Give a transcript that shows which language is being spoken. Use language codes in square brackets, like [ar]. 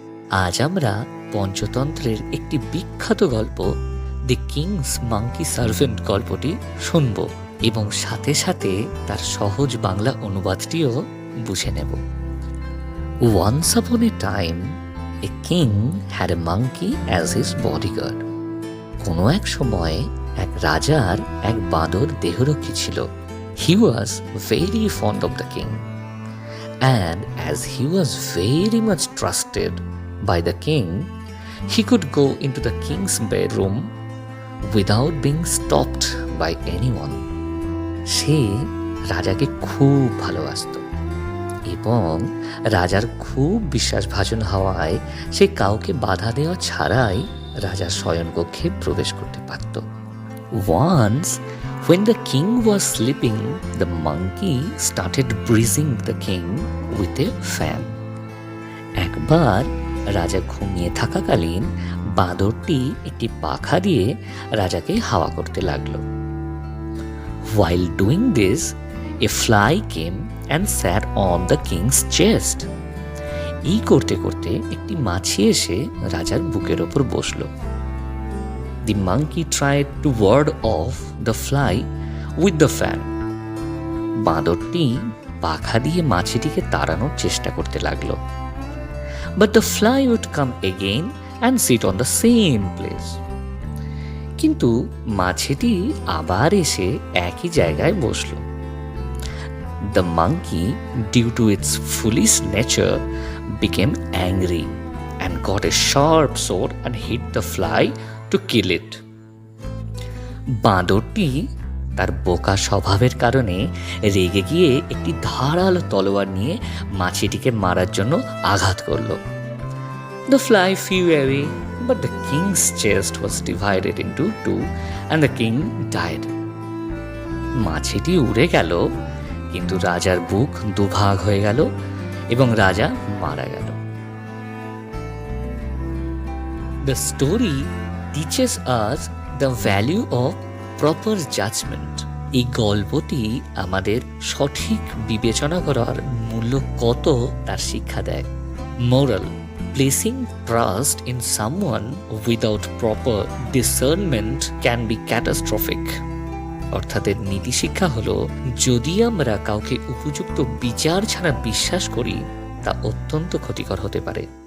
[bn] আজ আমরা পঞ্চতন্ত্রের একটি বিখ্যাত গল্প দ্য কিংস মাঙ্কি সার্ভেন্ট গল্পটি শুনব এবং সাথে সাথে তার সহজ বাংলা অনুবাদটিও বুঝে নেব। [en] Once upon a time a king had a monkey as his bodyguard. [bn] কোনো এক সময় এক রাজার এক বাঁদর দেহরক্ষী ছিল। [en] He was very fond of the king, and as he was very much trusted by the king, he could go into the king's bedroom without being stopped by anyone. [bn] সে রাজাকে খুব ভালোবাসত এবং রাজার খুব বিশ্বাসভাজন হওয়ায় সে কাউকে বাধা দেওয়া ছাড়াই রাজার শয়নকক্ষে প্রবেশ করতে পারত। [en] Once, when the king was sleeping, the monkey started breezing the king with a fan. [bn] একবার রাজা ঘুমিয়ে থাকাকালীন বাঁদরটি একটি পাখা দিয়ে রাজাকে হাওয়া করতে লাগলো। [en] While doing this, a fly came and sat on the king's chest. [bn] এই করতে করতে একটি মাছি এসে রাজার বুকের ওপর বসলো। [en] The monkey tried to ward off the fly with the fan. [bn] বাঁদরটি পাখা দিয়ে মাছিটিকে তাড়ানোর চেষ্টা করতে লাগলো। [en] But the fly would come again and sit on the same place. [bn] কিন্তু মাছিটি আবার এসে একই জায়গায় বসলো। [en] The monkey, due to its foolish nature, became angry and got a sharp sword and hit the fly to kill it. [bn] বাঁদরটি তার বোকা স্বভাবের কারণে রেগে গিয়ে একটি ধারালো তলোয়ার নিয়ে মাছিটিকে মারার জন্য আঘাত করল। [en] The fly flew away, but the king's chest was divided into two and the king died. [bn] মাছিটি উড়ে গেল, কিন্তু রাজার বুক দুভাগ হয়ে গেল এবং রাজা মারা গেল। [en] The story teaches us the value of proper judgment. [bn] এই গল্পটি আমাদের সঠিক বিবেচনা করার মূল্য কত তার শিক্ষা দেয়। [en] Moral: placing trust in someone without proper discernment can be catastrophic. [bn] অর্থাৎ এর নীতি শিক্ষা হলো, যদি আমরা কাউকে উপযুক্ত বিচার ছাড়া বিশ্বাস করি তা অত্যন্ত ক্ষতিকর হতে পারে।